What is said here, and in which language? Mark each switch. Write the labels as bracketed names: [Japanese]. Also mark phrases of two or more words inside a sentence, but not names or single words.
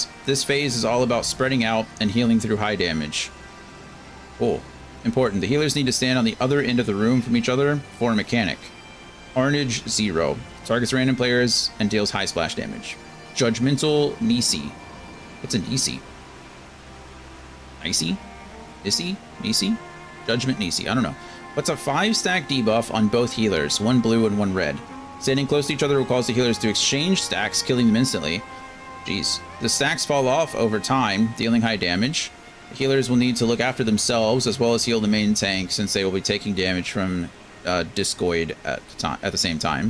[English] This phase is all about spreading out and healing through high damage. Cool. Important. The healers need to stand on the other end of the room from each other for a mechanic. Carnage 0. Targets random players and deals high splash damage. Judgmental Nisi. What's a Nisi? Nisi? Nisi? Nisi? Judgment Nisi. I don't know. What's a 5-stack debuff on both healers? 1 blue and 1 red. Standing close to each other will cause the healers to exchange stacks, killing them instantly. Jeez. The stacks fall off over time, dealing high damage. Healers will need to look after themselves as well as heal the main tank, since they will be taking damage from Discoid at the same time.